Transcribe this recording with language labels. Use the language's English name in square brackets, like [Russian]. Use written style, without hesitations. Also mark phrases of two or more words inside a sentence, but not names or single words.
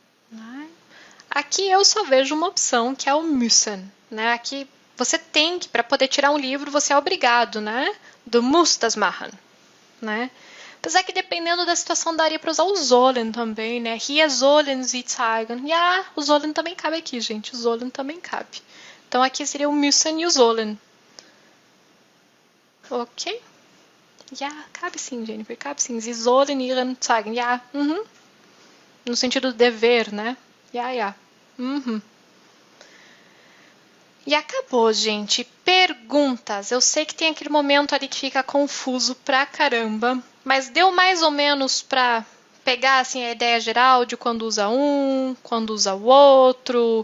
[Portuguese] Né? Aqui eu só vejo uma opção, que é o müssen. Né? Aqui você tem que, para poder tirar um livro, você é obrigado, né? [German] Du musst das machen. [Portuguese] Né? Apesar que dependendo da situação daria para usar o sollen também, né? [German] Hier sollen Sie zeigen. Ja, [Portuguese] o sollen também cabe aqui, gente. O sollen também cabe. Então aqui seria o müssen e o sollen. Ok? Ja, cabe sim, Jennifer, cabe sim. [German] Sie sollen ihren zeigen. [Portuguese] Ja, no sentido do dever, né? [German] Ja, ja. [Portuguese] E acabou, gente. Perguntas. Eu sei que tem aquele momento ali que fica confuso pra caramba, mas deu mais ou menos pra pegar assim a ideia geral de quando usa um, quando usa o outro.